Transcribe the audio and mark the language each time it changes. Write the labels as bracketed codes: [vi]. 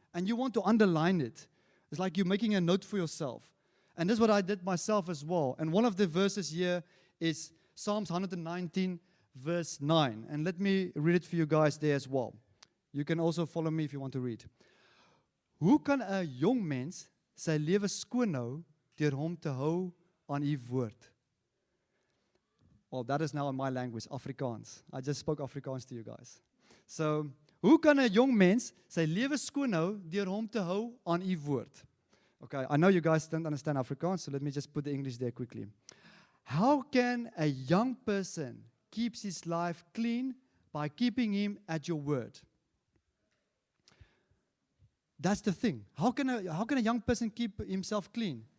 [en] And you want to underline it. It's like you're making a note for yourself. And this is what I did myself as well. And one of the verses here is Psalms 119, verse 9. And let me read it for you guys there as well. You can also follow me if you want to read. [af] Hoe kan 'n jong mens sy lewe skoon hou deur hom te hou aan u woord? [en] Well, that is now in my language, Afrikaans. I just spoke Afrikaans to you guys. [af] So, hoe kan 'n jong mens sy lewe skoon hou deur hom te hou aan u woord? [en] Okay, I know you guys don't understand Afrikaans, so let me just put the English there quickly. How can a young person keep his life clean by keeping him at your word? That's the thing. How can a young person keep himself clean?